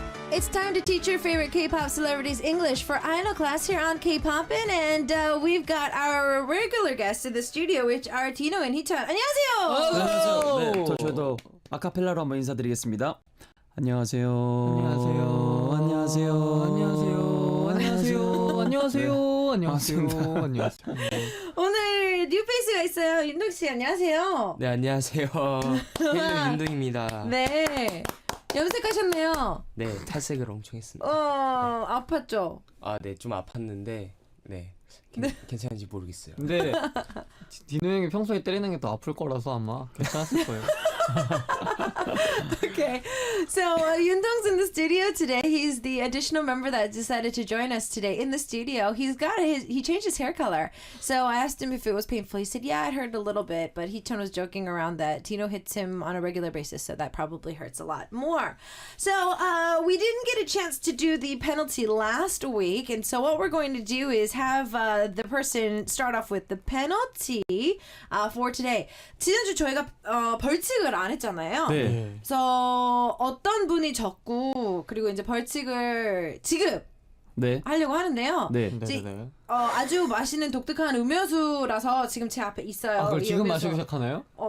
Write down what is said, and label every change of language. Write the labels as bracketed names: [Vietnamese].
[English] It's time to teach your favorite K-pop celebrities English for Idol class here on K-Poppin, and we've got our regular guests in the studio, which are Tino and Hitan. [Korean] 안녕하세요. 네, 저도 아카펠라로 한번 인사드리겠습니다. 안녕하세요. 안녕하세요. 안녕하세요. 안녕하세요. 안녕하세요. 안녕하세요. 안녕하세요. 반갑습니다. 안녕하세요. 오늘 뉴페이스가 있어요. 윤동 씨 안녕하세요. 네, 안녕하세요. 헬로 윤동입니다. 네. 염색하셨네요. 네, 탈색을 엄청 했습니다. 아팠죠? 아, 네, 좀 아팠는데, 네, 괜찮은지 모르겠어요. 근데 디노 형이 평소에 때리는 게 더 아플 거라서 아마 괜찮았을 거예요. [English] Okay, so Yundong's in the studio today. He's the additional member that decided to join us today in the studio. He changed his hair color. So I asked him if it was painful. He said, yeah, it hurt a little bit, but Hiton was joking around that Tino hits him on a regular basis, so that probably hurts a lot more. So we didn't get a chance to do the penalty last week, and so what we're going to do is have the person start off with the penalty for today. [Korean] 지난주 저희가 벌칙을 안 했잖아요. 네. 그래서 어떤 분이 졌고 그리고 이제 벌칙을 네. 하려고 하는데요. 네. 네네네. 아주 맛있는 독특한 음료수라서 지금 제 앞에 있어요. 아, 그걸 이 지금 음료수. 마시고 시작하나요?